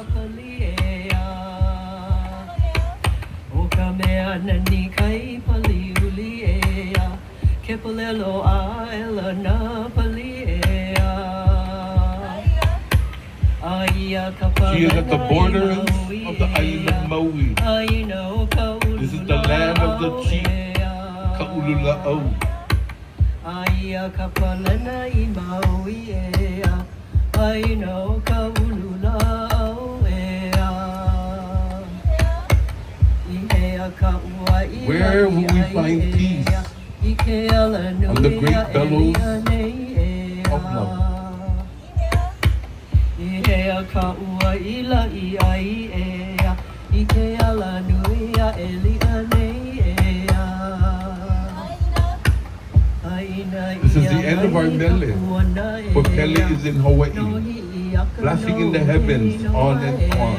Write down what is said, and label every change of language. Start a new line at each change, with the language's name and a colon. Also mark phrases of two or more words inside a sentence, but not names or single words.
English: She is at the borders of the island of Maui. This is the land of the chief Ka'ulula'au.
Hawaiian: Aia kapalana I Maui ea, ai no kaulula au ea.
English: Where will we find peace on the great bellows of love? This is the end of our mele, for Pele is in Hawaii, flashing in the heavens on and on.